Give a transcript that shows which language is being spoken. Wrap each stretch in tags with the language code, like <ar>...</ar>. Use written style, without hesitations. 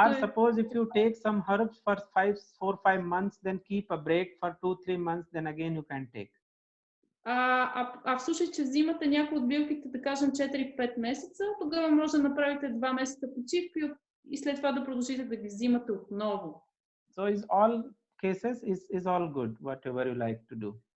<en>Or suppose if you take some herbs for 4-5 months, then keep a break for 2-3 months, then again you can take.</en> <bg>в случай, че взимате някои от билките, да кажем 4-5 месеца, тогава може да направите 2 месеца почивка и след това да продължите да ги взимате отново.</bg> <en>So is all cases is all good, whatever you like to do.</en>